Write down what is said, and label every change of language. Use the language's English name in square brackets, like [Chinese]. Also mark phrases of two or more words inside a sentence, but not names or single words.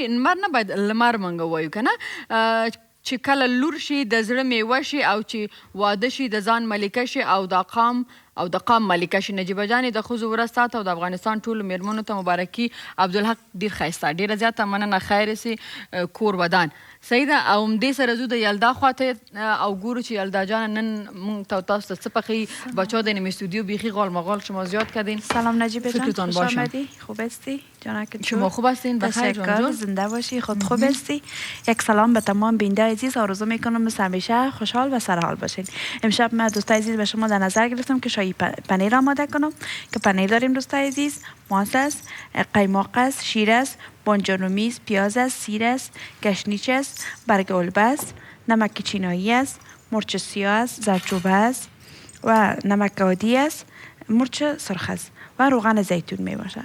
[Pashto] نمر نه باید لمر موږ وایو که نه. چې کله لور شي د زړه میوه شي، او چې واده شي د ځان ملکه شي او د قام ملکه شي. نجیبه جانې د ښځو ورځ تاته او د افغانستان ټولو میرمنو ته مبارکي. عبدالحق ډېر ښایسته، ډېره زیاته مننه. خیر سي کور ودان. صحیح ده. او همدې سره ځو د یلدا خواته او ګورو چې یلدا جانه نن موږ ته تاسو ته څه پخوي. [Persian] بچه‌ها در این استودیو بیخی غال مغال شما زیاد کردین. سلام نجیبه جان، فکرتان خوش باشم. آمدی. خوب هستی؟ جانکت شما خوب هستین؟ بخیر جان تشکر، جان. زنده باشی، خود خوب هستی. یک سلام به تمام بیننده عزیز. آرزو میکنم مثل همیشه خوشحال و سرحال باشین. امشب من دوستای عزیز به شما در نظر گرفتم که شایی پنیر آماده کنم، که پنیر داریم دوستای عزیز، ماست است، قیماق است، شیر است، بانجانومیز، پیاز است، سیر است، گشنیج است، برگ البه است، نمک چینایی است، مرچ سیاه است، زردچوبه است و نمک عادی است، مرچ سرخ است و روغن زیتون می باشه.